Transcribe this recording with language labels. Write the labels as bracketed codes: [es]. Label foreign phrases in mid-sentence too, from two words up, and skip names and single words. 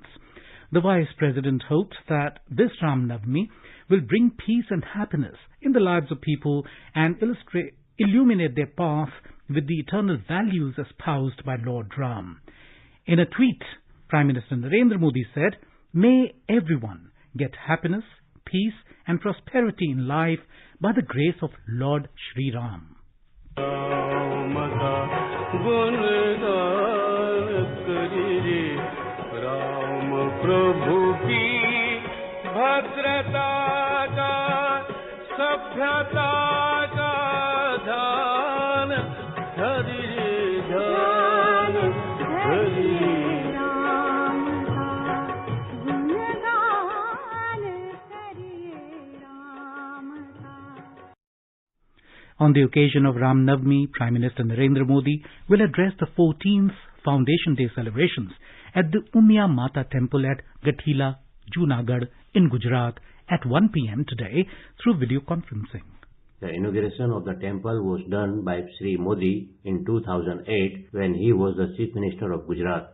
[en] The Vice President hopes that this Ram Navami will bring peace and happiness in the lives of people and illuminate their path with the eternal values espoused by Lord Ram. In a tweet, Prime Minister Narendra Modi said, "May everyone get happiness, peace and prosperity in life by the grace of Lord Shri Ram." [hi] प्रभु की भद्रता का सभ्यता का ध्यान धरि ध्यान धरि राम का गुणगान करिए राम का. [en] On the occasion of Ram Navami, Prime Minister Narendra Modi will address the 14th Foundation Day celebrations at the Umia Mata Temple at Gathila, Junagadh in Gujarat at 1 p.m. today through video conferencing. The inauguration of the temple was done by Sri Modi in 2008 when he was the Chief Minister of Gujarat.